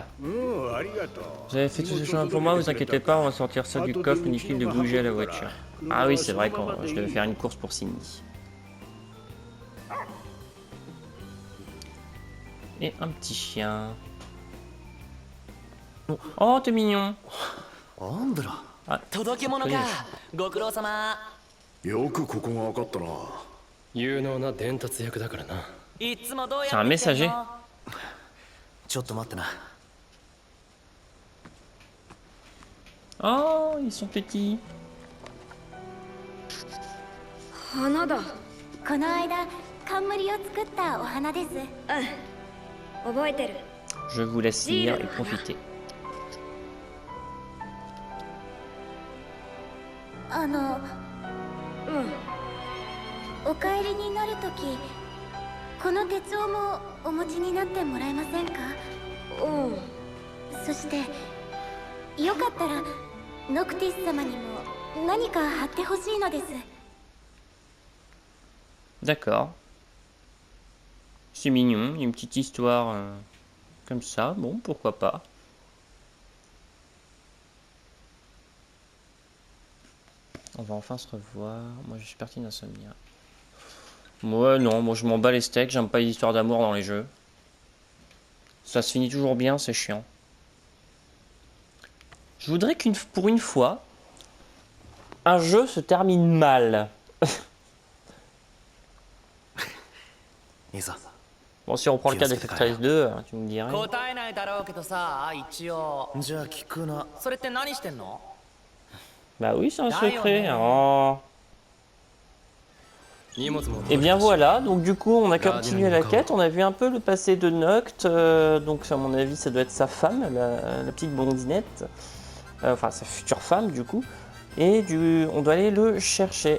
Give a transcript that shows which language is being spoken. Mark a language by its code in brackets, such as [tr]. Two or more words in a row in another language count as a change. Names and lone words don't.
[fr] Vous avez fait tout ce chemin pour moi, vous inquiétez pas, on va sortir ça du coffre, inutile de bouger la voiture. Ah oui, c'est vrai que je devais faire une course pour Cindy. Et un petit chien. Oh, t'es mignon. Ah, [ja] 届け物か。ご苦労様。よくここが分かったな。有能な伝達役だからな。いつもどうやって [fr] c'est un messager. [ja] ちょっと待ってな。 [fr] Oh, ils sont petits. [ja] 花だ。この間冠を作ったお花です。覚えてる。 [fr] Je vous laisse lire et profiter. [ja] お帰りになるとき、この手帳もお持ちになってもらえませんか？そして、よかったらノクティス様にも何か貼ってほしいのです。 [fr] D'accord. C'est mignon, il y a une petite histoire comme ça. Bon, pourquoi pas. On va enfin se revoir. Moi, je suis parti d'Insomnia. Moi, non, moi je m'en bats les steaks. J'aime pas les histoires d'amour dans les jeux. Ça se finit toujours bien, c'est chiant. Je voudrais pour une fois, un jeu se termine mal. Bon, si on reprend le cas d'Effectrice 2, tu me dirais. [ja] 答えないだろうけどさ、一応。じゃあ聞くな。それって何してんの？ [fr] Bah oui, c'est un secret. Oh. Et bien voilà, donc du coup on a continué la quête, on a vu un peu le passé de Noct, donc à mon avis ça doit être sa femme, la petite blondinette, enfin sa future femme du coup, et on doit aller le chercher.